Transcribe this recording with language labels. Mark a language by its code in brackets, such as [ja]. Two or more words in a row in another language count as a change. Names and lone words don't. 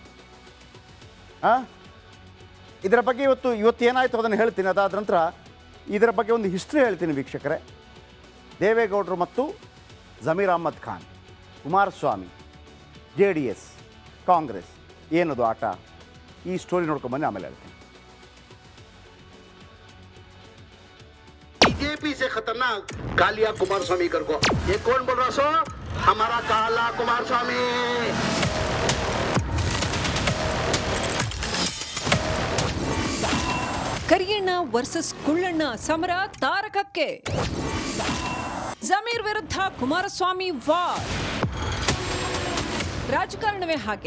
[kn] ಇದರ ಬಗ್ಗೆ ಇವತ್ತು ಏನಾಯಿತು ಅದನ್ನು ಹೇಳ್ತೀನಿ. ಅದಾದ ನಂತರ ಇದರ ಬಗ್ಗೆ ಒಂದು ಹಿಸ್ಟ್ರಿ ಹೇಳ್ತೀನಿ ವೀಕ್ಷಕರೇ. ದೇವೇಗೌಡರು ಮತ್ತು ಜಮೀರ್ ಅಹಮದ್ ಖಾನ್, ಕುಮಾರಸ್ವಾಮಿ, JDS, ಕಾಂಗ್ರೆಸ್, ಏನದು ಆಟ? ಈ ಸ್ಟೋರಿ ನೋಡ್ಕೊಂಬನ್ನಿ, ಆಮೇಲೆ ಹೇಳ್ತೀನಿ. [hi] बीजेपी से खतरनाक कालिया कुमार स्वामी कर को ये कौन बोल रहा सो? हमारा काला कुमार स्वामी. [kn] ಕರಿಯಣ್ಣ ವರ್ಸಸ್ ಕುಳ್ಳಣ್ಣ ಸಮರ ತಾರಕಕ್ಕೆ. ಜಮೀರ್ ವಿರುದ್ಧ ಕುಮಾರಸ್ವಾಮಿ ವಾರ್. ರಾಜಕಾರಣವೇ ಹಾಗೆ.